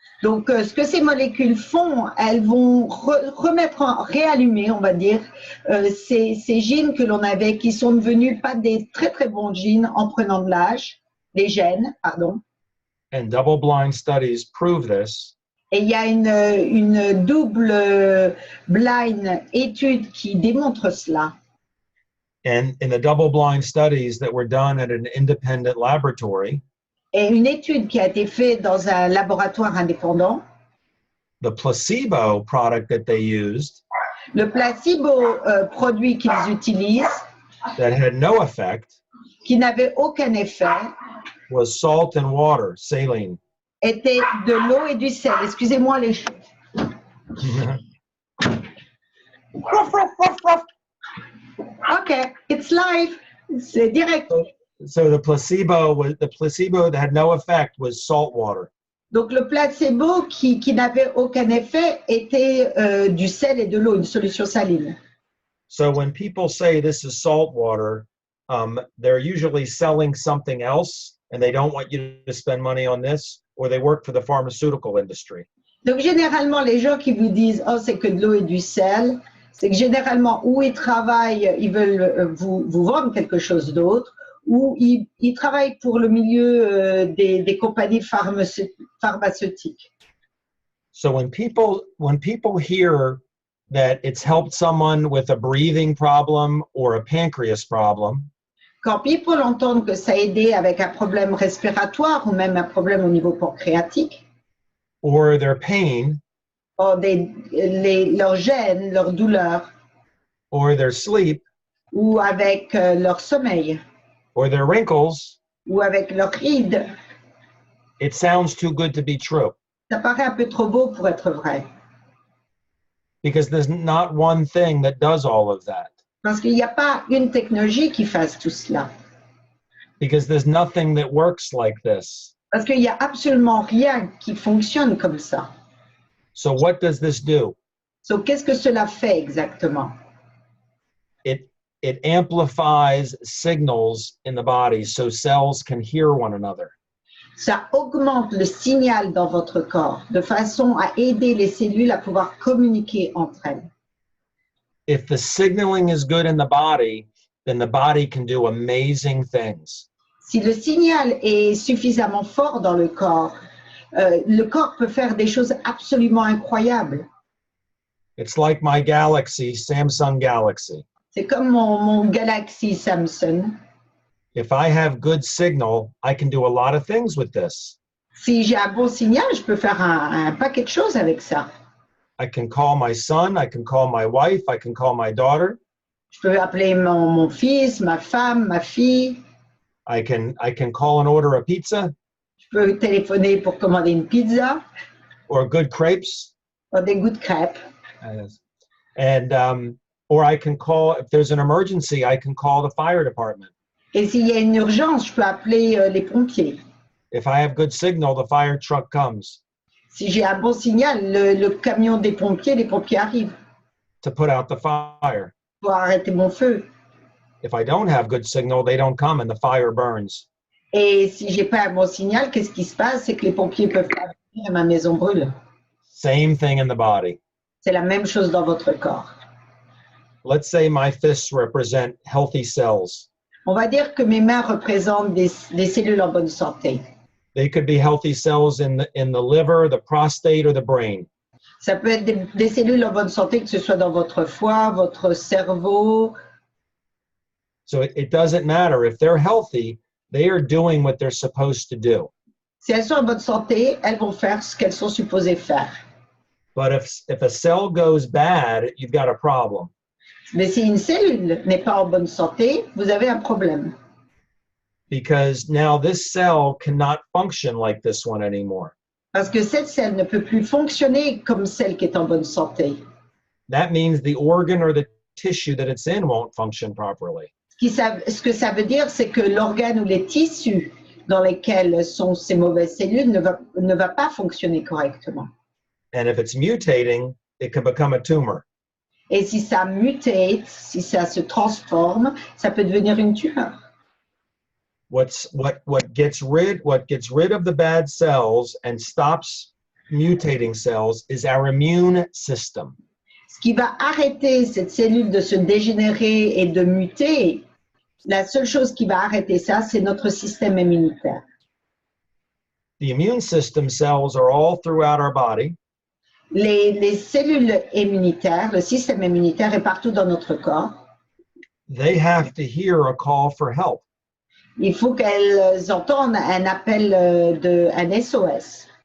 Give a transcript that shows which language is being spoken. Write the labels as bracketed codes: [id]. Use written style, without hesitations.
[fr] Donc, ce que ces molécules font, elles vont réallumer, on va dire, ces gènes que l'on avait, qui sont devenus pas des très très bons gènes en prenant de l'âge, les gènes, pardon. [en] And double-blind studies prove this. [fr] Et il y a une double blind étude qui démontre cela. [en] And in the double-blind studies that were done at an independent laboratory, [fr] Et une étude qui a été faite dans un laboratoire indépendant, [en] the placebo product that they used, [fr] le placebo produit qu'ils utilisent, [en] that had no effect, [fr] qui n'avait aucun effet, [en] was salt and water, saline. [fr] était de l'eau et du sel. Excusez-moi les cheveux. [en] Okay, it's live. [fr] C'est direct. [en] So the placebo that had no effect was salt water. [fr] Donc le placebo qui n'avait aucun effet était du sel et de l'eau, une solution saline. [en] So when people say this is salt water, they're usually selling something else, and they don't want you to spend money on this, or they work for the pharmaceutical industry. [fr] Donc généralement les gens qui vous disent oh c'est que de l'eau et du sel, c'est que généralement où ils travaillent, ils veulent vous vendre quelque chose d'autre, ou ils travaillent pour le milieu des compagnies pharmaceutiques. [en] So when people hear that it's helped someone with a breathing problem or a pancreas problem, [fr] quand people entendent que ça a aidé avec un problème respiratoire ou même un problème au niveau pancréatique, [en] or their pain, [fr] or leurs gènes, leurs douleurs, [en] or their sleep, [fr] ou avec leur sommeil, [en] or their wrinkles, [fr] ou avec leurs rides, [en] it sounds too good to be true. [fr] ça paraît un peu trop beau pour être vrai. [en] Because there's not one thing that does all of that. [fr] Parce qu'il n'y a pas une technologie qui fasse tout cela. [en] Because there's nothing that works like this. [fr] Parce qu'il n'y a absolument rien qui fonctionne comme ça. [en] So what does this do? [fr] So, qu'est-ce que cela fait exactement? [en] It amplifies signals in the body so cells can hear one another. [fr] Ça augmente le signal dans votre corps de façon à aider les cellules à pouvoir communiquer entre elles. [en] If the signaling is good in the body, then the body can do amazing things. [fr] Si le signal est suffisamment fort dans le corps peut faire des choses absolument incroyables. [en] It's like my Galaxy, Samsung Galaxy. [fr] C'est comme mon Galaxy Samsung. [en] If I have good signal, I can do a lot of things with this. [fr] Si j'ai un bon signal, je peux faire un paquet de choses avec ça. [en] I can call my son, I can call my wife, I can call my daughter. [fr] Je peux appeler mon fils, ma femme, ma fille. [en] I can call and order a pizza [fr] Je peux téléphoner pour commander une pizza [en] or good crepes. [fr] ou des goûts de crêpes. [en] And or I can call, if there's an emergency, I can call the fire department. [fr] Et s'il y a une urgence, je peux appeler les pompiers. [en] If I have good signal, the fire truck comes [fr] Si j'ai un bon signal, le camion des pompiers, les pompiers arrivent [en] to put out the fire. [fr] pour arrêter mon feu. [en] If I don't have good signal, they don't come and the fire burns. [fr] Et si j'ai pas un bon signal, qu'est-ce qui se passe? C'est que les pompiers peuvent pas venir et ma maison brûle. [en] Same thing in the body. [fr] C'est la même chose dans votre corps. [en] Let's say my fists represent healthy cells. [fr] On va dire que mes mains représentent des cellules en bonne santé. [en] They could be healthy cells in the liver, the prostate, or the brain. [fr] Ça peut être des cellules en bonne santé, que ce soit dans votre foie, votre cerveau. [en] So it doesn't matter. If they're healthy, they are doing what they're supposed to do. [fr] Si elles sont en bonne santé, elles vont faire ce qu'elles sont supposées faire. [en] But if a cell goes bad, you've got a problem. [fr] Mais si une cellule n'est pas en bonne santé, vous avez un problème. [en] Because now this cell cannot function like this one anymore. [fr] Parce que cette cellule ne peut plus fonctionner comme celle qui est en bonne santé. [en] That means the organ or the tissue that it's in won't function properly. [fr] Ce que ça veut dire, c'est que l'organe ou les tissus dans lesquels sont ces mauvaises cellules ne va pas fonctionner correctement. [en] And if it's mutating, it can become a tumor. [fr] Et si ça mutate, si ça se transforme, ça peut devenir une tumeur. [en] What gets rid of the bad cells and stops mutating cells is our immune system. [fr] Ce qui va arrêter cette cellule de se dégénérer et de muter, la seule chose qui va arrêter ça, c'est notre système immunitaire. [en] The immune system cells are all throughout our body. [fr] Les cellules immunitaires, le système immunitaire est partout dans notre corps. [en] They have to hear a call for help. [fr] Il faut qu'elles entendent un appel un SOS.